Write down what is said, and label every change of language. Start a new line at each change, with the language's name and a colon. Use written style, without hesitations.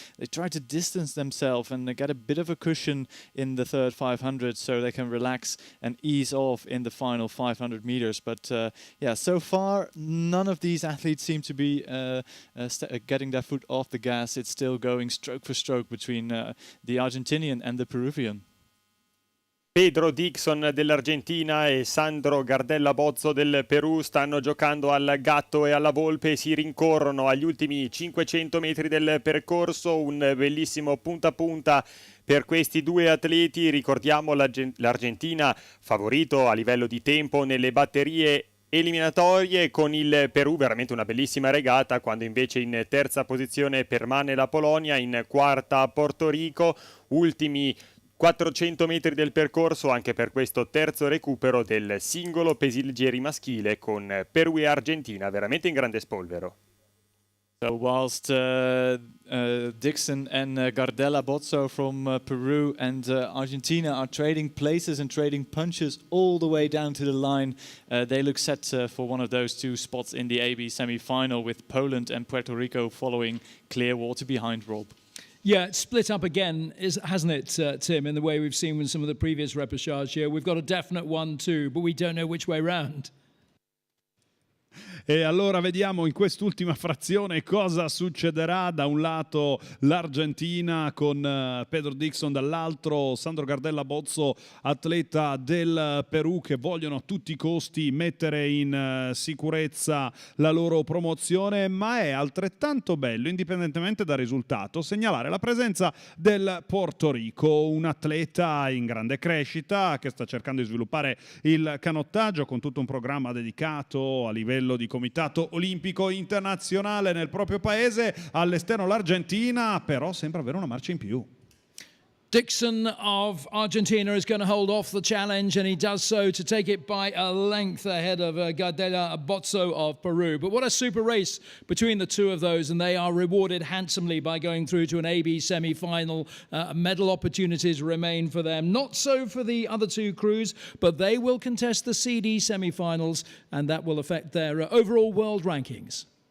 English: They try to distance themselves and get a bit of a cushion in the third 500 so they can relax and ease off in the final 500 meters. But yeah, so far none of these athletes seem to be getting their foot off the gas. It's still going stroke for stroke between the Argentinian and the Peruvian.
Italian: Pedro Dixon dell'Argentina e Sandro Gardella Bozzo del Perù stanno giocando al gatto e alla volpe e si rincorrono agli ultimi 500 metri del percorso. Un bellissimo punta a punta per questi due atleti. Ricordiamo l'Argentina favorito a livello di tempo nelle batterie eliminatorie, con il Perù veramente una bellissima regata, quando invece in terza posizione permane la Polonia, in quarta Porto Rico. Ultimi 400 metri del percorso anche per questo terzo recupero del singolo pesigeri maschile, con Perù e Argentina veramente in grande spolvero.
English: So whilst Dixon and Gardella Bozzo from Peru and Argentina are trading places and trading punches all the way down to the line, they look set for one of those two spots in the AB semi-final, with Poland and Puerto Rico following clear water behind Rob. Yeah, it's split up again, hasn't it, Tim, in the way we've seen with some of the previous repechage here. We've got a definite 1-2, but we don't know which way round.
Italian: E allora vediamo in quest'ultima frazione cosa succederà. Da un lato l'Argentina con Pedro Dixon, dall'altro Sandro Gardella Bozzo, atleta del Perù, che vogliono a tutti i costi mettere in sicurezza la loro promozione, ma è altrettanto bello, indipendentemente dal risultato, segnalare la presenza del Porto Rico, un atleta in grande crescita che sta cercando di sviluppare il canottaggio con tutto un programma dedicato a livello di Comitato Olimpico Internazionale nel proprio paese. All'esterno l'Argentina però sembra avere una marcia in più.
English: Dixon of Argentina is going to hold off the challenge, and he does so to take it by a length ahead of Gardella Bozzo of Peru. But what a super race between the two of those, and they are rewarded handsomely by going through to an AB semi-final. Medal opportunities remain for them. Not so for the other two crews, but they will contest the CD semi-finals, and that will affect their overall world rankings.